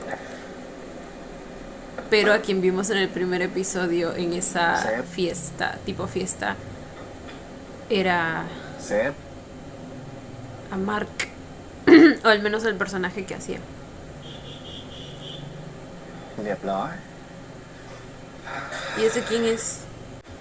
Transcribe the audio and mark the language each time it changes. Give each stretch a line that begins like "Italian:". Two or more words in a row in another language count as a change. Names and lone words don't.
Spanish: Pero a quien vimos en el primer episodio en esa Sí. fiesta, tipo fiesta, era
Thai: เซฟ
Spanish: a Mark. O al menos el personaje que hacía.
Thai: เรียบร้อย
Spanish: ¿Y ese quién es?